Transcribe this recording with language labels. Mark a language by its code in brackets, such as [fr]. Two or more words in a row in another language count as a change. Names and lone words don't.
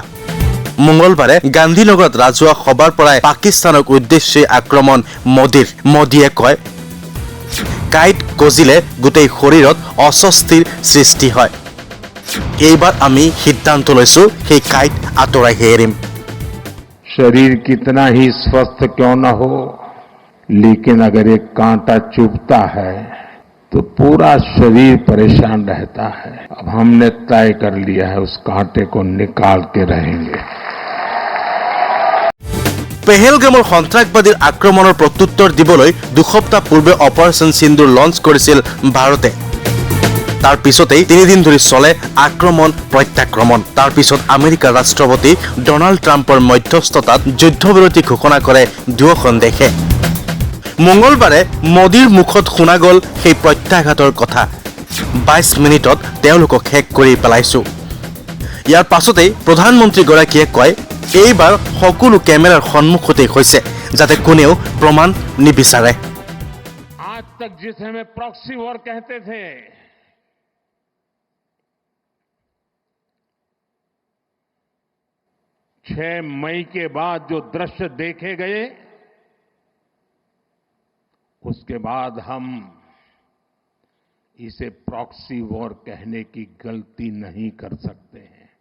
[as] মঙলবাৰে গান্ধীনগৰত ৰাজহুৱা সভাৰ পৰাই পাকিস্তানক উদ্দেশ্যি আক্ৰমণ মোদীয়ে কয়, কাঁইট গজিলে গোটেই শৰীৰত অস্বস্তিৰ সৃষ্টি হয়। এইবাৰ আমি সিদ্ধান্ত লৈছো সেই কাঁইট আঁতৰাইহে এৰিম। [hi] शरीर कितना ही स्वस्थ क्यों न हो, लेकिन अगर एक कांटा चुभता है तो पूरा शरीर परेशान रहता है। अब हमने तय कर लिया है उस कांटे को निकाल के रहेंगे। [as] পেহেলগামৰ সন্ত্ৰাসবাদীৰ আক্ৰমণৰ প্ৰত্যুত্তৰ দিবলৈ দুসপ্তাহ পূৰ্বে অপাৰেশ্যন সিন্দুৰ লঞ্চ কৰিছিল ভাৰতে। তাৰ পিছতেই 3 দিন ধৰি চলে আক্ৰমণ প্ৰত্যাক্ৰমণ। তাৰ পিছত আমেৰিকাৰ ৰাষ্ট্ৰপতি ডনাল্ড ট্ৰাম্পৰ মধ্যস্থতাত যুদ্ধবিৰতি ঘোষণা কৰে দুয়োখন দেশে। মঙলবাৰে মোদীৰ মুখত শুনা গ'ল সেই প্ৰত্যাঘাতৰ কথা। 22 মিনিটত তেওঁলোকক শেষ কৰি পেলাইছো। ইয়াৰ পাছতেই প্ৰধানমন্ত্ৰীগৰাকীয়ে কয়, এইবাৰ সকলো কেমেৰাৰ সন্মুখতেই হৈছে, যাতে কোনেও প্ৰমাণ নিবিচাৰে। [hi] आज तक जिसे हमें [en] proxy war [hi] कहते थे, 6 मई के बाद जो दृश्य देखे गए, उसके बाद हम इसे [en] proxy war [hi] कहने की गलती नहीं कर सकते हैं।